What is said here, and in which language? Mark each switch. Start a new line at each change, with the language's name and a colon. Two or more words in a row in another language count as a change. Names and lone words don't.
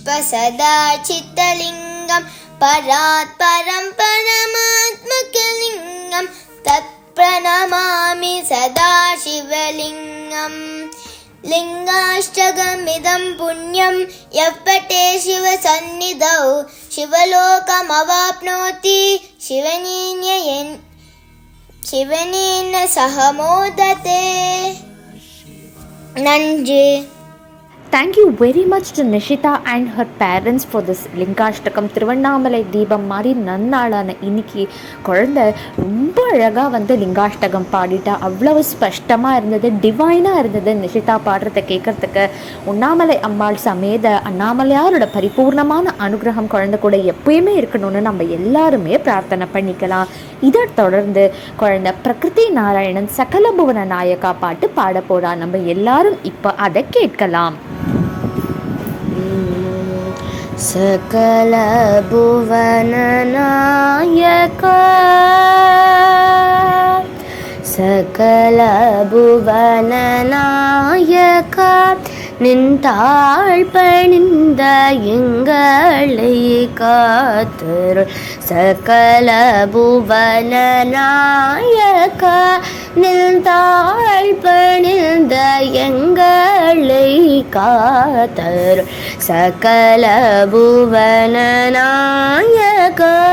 Sanskrit: सदाशिवलिङ्गं परात्परं परमात्मकलिङ्गं तत् प्रणमामि सदा शिवलिङ्गं लिङ्गाष्टकमिदं पुण्यं यः पठेत् शिव सन्निधौ शिवलोकमवाप्नोति शिवेन सह मोदते.
Tamil: நன்றி.
English: Thank you very much to Nishita and her parents for this லிங்காஷ்டகம்.
Tamil: திருவண்ணாமலை தீபம் மாதிரி நன்னாளான இன்னைக்கு குழந்தை ரொம்ப அழகாக லிங்காஷ்டகம் பாடிட்டா. அவ்வளவு ஸ்பஷ்டமாக இருந்தது, டிவைனாக இருந்தது நிஷிதா பாடுறதை கேட்குறதுக்கு. உண்ணாமலை அம்பாள் சமேத அண்ணாமலையாரோட பரிபூர்ணமான அனுகிரகம் குழந்தை கூட எப்பயுமே இருக்கணும்னு நம்ம எல்லாருமே பிரார்த்தனை பண்ணிக்கலாம். இதை தொடர்ந்து குழந்தை பிரகிருதி நாராயணன் சகலபுவன நாயகா பாட்டு பாட போறா. நம்ம எல்லாரும் இப்போ அதை கேட்கலாம். சகல புவன நாயக சகல புவன நாயக நின்றாள் பணிந்த எங்களை காத்தருள் சகல புவன நாயகா. நின்றாள் பணிந்த எங்களை காத்தருள் சகல புவன நாயகா.